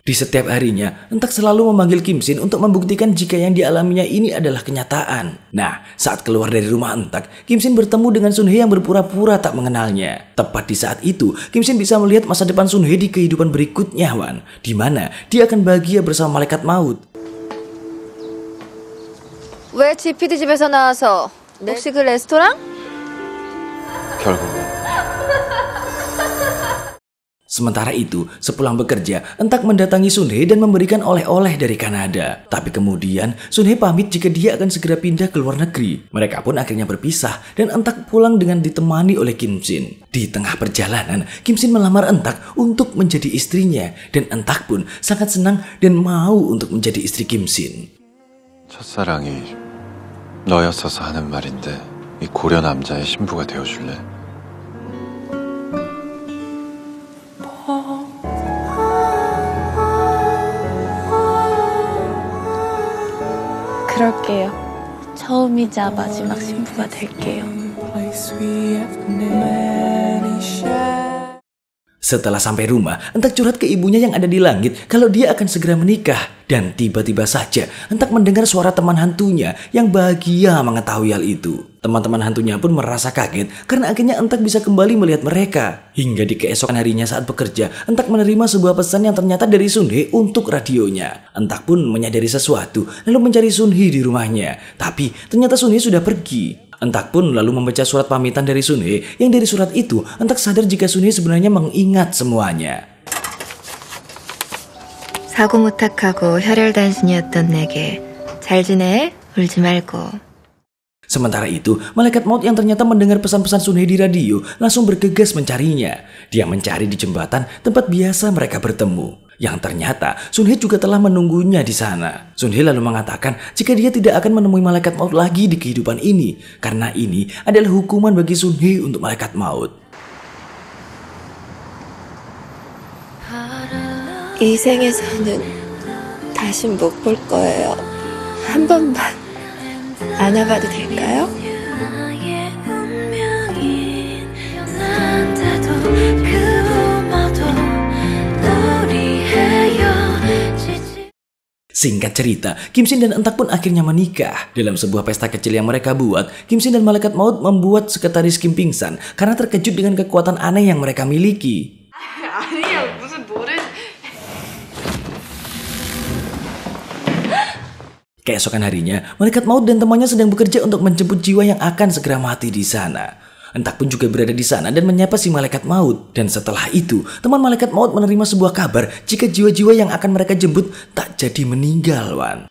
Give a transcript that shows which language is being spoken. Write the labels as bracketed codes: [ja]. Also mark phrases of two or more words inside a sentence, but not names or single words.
[id] Di setiap harinya, Entak selalu memanggil Kim Shin untuk membuktikan jika yang dialaminya ini adalah kenyataan. Nah, saat keluar dari rumah Entak, Kim Shin bertemu dengan Sun Hye yang berpura-pura tak mengenalnya. Tepat di saat itu, Kim Shin bisa melihat masa depan Sun Hye di kehidupan berikutnya, Wan. Di mana dia akan bahagia bersama malaikat maut. [ko] 왜 GPD 집에서 나와서? 혹시 그 레스토랑? 결국은 [id] Sementara itu, sepulang bekerja, Entak mendatangi Sunhee dan memberikan oleh-oleh dari Kanada. Tapi kemudian, Sunhee pamit jika dia akan segera pindah ke luar negeri. Mereka pun akhirnya berpisah dan Entak pulang dengan ditemani oleh Kim Shin. Di tengah perjalanan, Kim Shin melamar Entak untuk menjadi istrinya. Dan Entak pun sangat senang dan mau untuk menjadi istri Kim Shin. [ko] 첫사랑이 너였어서 하는 말인데 이 고려 남자의 신부가 되어줄래? 그럴게요. 처음이자 마지막 신부가 될게요. [id] Setelah sampai rumah, Entak curhat ke ibunya yang ada di langit kalau dia akan segera menikah. Dan tiba-tiba saja, Entak mendengar suara teman hantunya yang bahagia mengetahui hal itu. Teman-teman hantunya pun merasa kaget karena akhirnya Entak bisa kembali melihat mereka. Hingga di keesokan harinya saat bekerja, Entak menerima sebuah pesan yang ternyata dari Sunhee untuk radionya. Entak pun menyadari sesuatu lalu mencari Sunhee di rumahnya. Tapi ternyata Sunhee sudah pergi. Entak pun lalu membaca surat pamitan dari Sunhee yang dari surat itu Entak sadar jika Sunhee sebenarnya mengingat semuanya. [ko] 사고무탁하고 혈혈단신이었던 내게 잘 지내? 울지 말고. [id] Sementara itu, malaikat maut yang ternyata mendengar pesan-pesan Sunhee di radio langsung bergegas mencarinya. Dia mencari di jembatan tempat biasa mereka bertemu. Yang ternyata Sunhee juga telah menunggunya di sana. Sunhee lalu mengatakan jika dia tidak akan menemui malaikat maut lagi di kehidupan ini, karena ini adalah hukuman bagi Sunhee untuk malaikat maut. [ko] 이 생에서는 다시 못 볼 거예요. 한 번만 안아봐도 될까요? [id] Singkat cerita, Kim Shin dan Entak pun akhirnya menikah. Dalam sebuah pesta kecil yang mereka buat, Kim Shin dan malaikat maut membuat sekretaris Kim pingsan karena terkejut dengan kekuatan aneh yang mereka miliki. [ko] 아니야, 무슨 노래... [id] Keesokan harinya, malaikat maut dan temannya sedang bekerja untuk menjemput jiwa yang akan segera mati di sana. Entak pun juga berada di sana dan menyapa si malaikat maut. Dan setelah itu, teman malaikat maut menerima sebuah kabar jika jiwa-jiwa yang akan mereka jemput tak jadi meninggal, Wan.